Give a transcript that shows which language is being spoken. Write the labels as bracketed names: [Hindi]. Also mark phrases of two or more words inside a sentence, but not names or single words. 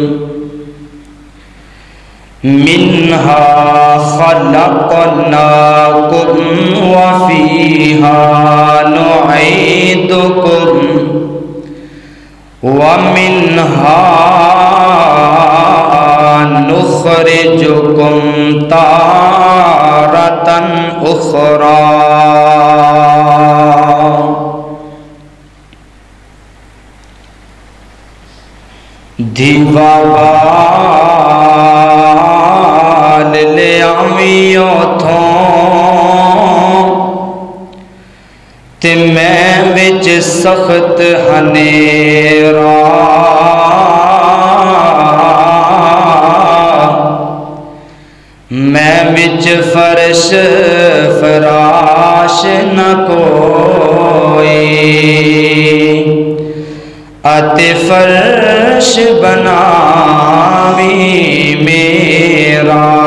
[Arabic] منها خلقناكم وفيها نعيدكم ومنها نخرجكم تارة أخرى. [Punjabi] دیوال لے آمیوں تھوں تے میں بچ سخت ہنیرا میں بچ فرش فراش نہ کوئی اتے فرش بناوی میرا.